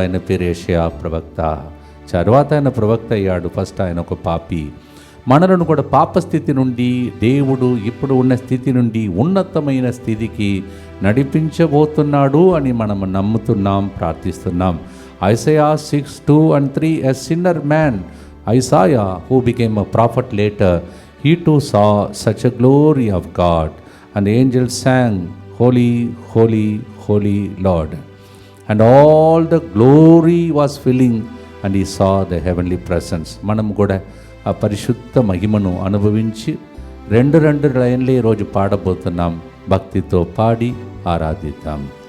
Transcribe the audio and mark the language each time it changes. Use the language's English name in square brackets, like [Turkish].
[Telugu] ఆయన పేరు యెషయా ప్రవక్త. తర్వాత ఆయన ప్రవక్త అయ్యాడు. ఫస్ట్ ఆయన ఒక పాపి. మనలను కూడా పాపస్థితి నుండి దేవుడు ఇప్పుడు ఉన్న స్థితి నుండి ఉన్నతమైన స్థితికి నడిపించబోతున్నాడు అని మనం నమ్ముతున్నాం, ప్రార్థిస్తున్నాం. [English] Isaiah 6:2-3, a sinner man, Isaiah, who became a prophet later, he too saw such a glory of God, and the angels sang, Holy, holy, holy Lord. And all the glory was filling, and he saw the heavenly presence. [Telugu] మనం కూడా ఆ పరిశుద్ధ మహిమను అనుభవించి 2 లైన్లే ఈరోజు పాడబోతున్నాం. భక్తితో పాడి ఆరాధిద్దాం.